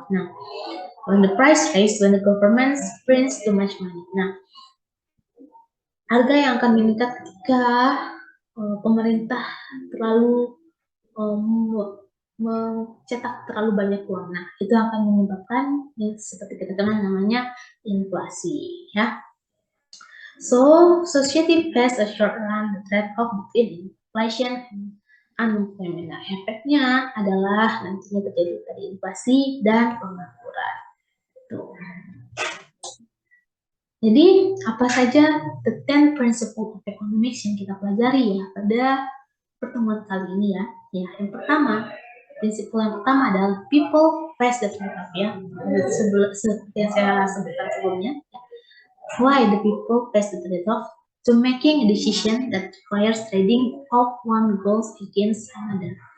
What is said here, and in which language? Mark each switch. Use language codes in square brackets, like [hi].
[en] Nah, when the price rise, when the government prints too much money. [id] Nah, harga yang akan meningkat ketika pemerintah terlalu mencetak terlalu banyak uang. Nah, itu akan menyebabkan yang seperti kita kenal namanya inflasi ya. [en] So, society face a short run trade-off between inflation and unemployment. [id] Nah, efeknya adalah nantinya terjadi tadi inflasi dan pengangguran. Tuh. Jadi, apa saja [en] the 10 principle of economics [id] yang kita pelajari ya pada pertemuan kali ini ya. Ya, yang pertama, prinsip yang pertama adalah [en] people face the trade-off [id] ya. Seperti yang saya sebutkan sebelumnya. Ya. [en] Why the people face the trade-off? To making a decision that requires trading of one goals against another.